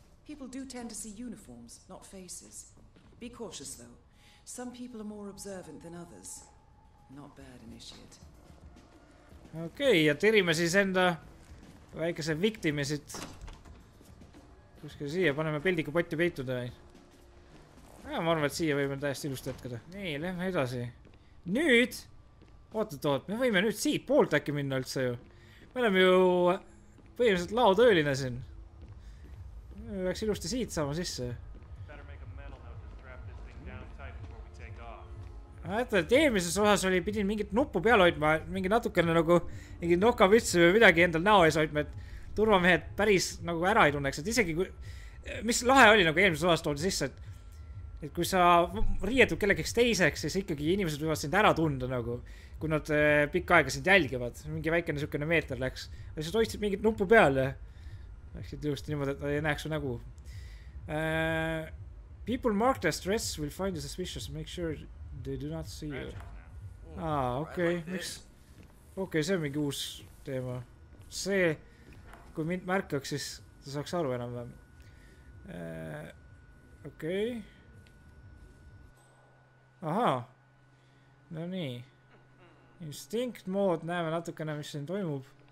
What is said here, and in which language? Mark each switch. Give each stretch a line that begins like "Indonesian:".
English: People do tend to see uniforms, not faces. Be cautious though. Some people are more observant than others. Not bad, Initiate.
Estonian: Okei, ja tirime siis enda väikese victimi siit. Kuskil siia, paneme peldiku potti peituda. Ja, ma arvan, et siia võime täiesti ilusti jätkada. Nii, lähme edasi. Nüüd, oot, me võime nüüd siit poolt äkki minna üldse ju. Me oleme ju põhimõtteliselt laotööline siin. Me peaks ilusti siit saama sisse. Et eelmises osas oli, pidin mingit nuppu peal hoidma, mingi natukene nagu mingi nokavütsi või midagi endal näo ees hoidma, et turvamehed päris nagu ära ei tunneks, et isegi kui, mis lahe oli nagu eelmises osas toodi sisse, et kui sa riietud kellegiks teiseks, siis ikkagi inimesed võivad sind ära tunda nagu, kui nad pikka aega sind jälgivad, mingi väikene sükene meeter läks, ja siis hoidsid mingit nuppu peal ja läksid ilusti niimoodi, et ei näeks su nägu.
English: People marked as stress will find you suspicious, make sure they do not see you.
Estonian: Okei, miks? Okei, see on mingi uus teema. See, kui mind märkaks, siis ta saaks aru enam-vähem. Okei. Ahaa. No nii. Instinct mode, näeme natukene, mis siin toimub.